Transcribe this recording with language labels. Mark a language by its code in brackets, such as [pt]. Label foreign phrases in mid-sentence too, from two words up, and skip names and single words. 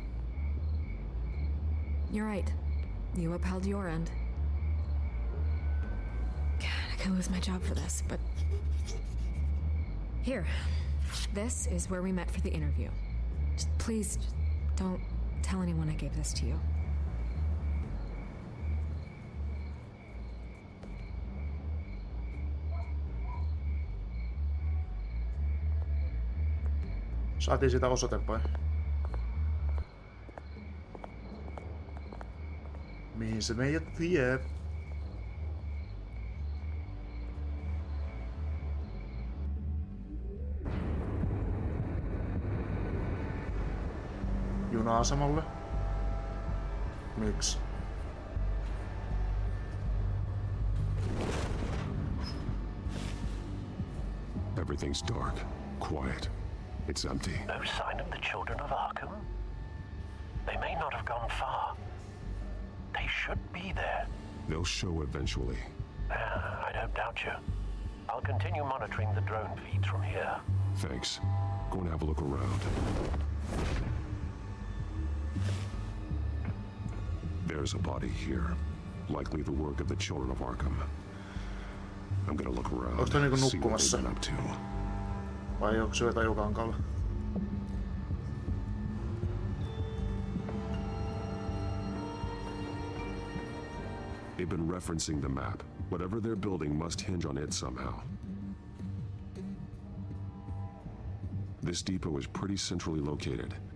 [en] You're right. You upheld your end. God, I could lose my job for this, but... Here. This is where we met for the interview. Please, don't tell anyone I gave this to you. [fi] Saatiin sitä osoite vai? Mihin se meidät vie? Juna-asemalle? Miksi? [en] Everything's dark, quiet. It's empty. No sign of the children of Arkham? They may not have gone far. They should be there. They'll show eventually. I don't doubt you. I'll continue monitoring the drone feeds from here. Thanks. Go and have a look around. There's a body here. Likely the work of the children of Arkham. I'm gonna look around. [fi] Onks tää niinku [en] see what [fi] nukkumassa? [en] they've been up to. [fi] Vai onko se jotain Jukankalla? [en] They've been referencing the map. Whatever they're building must hinge on it somehow. This depot is pretty centrally located.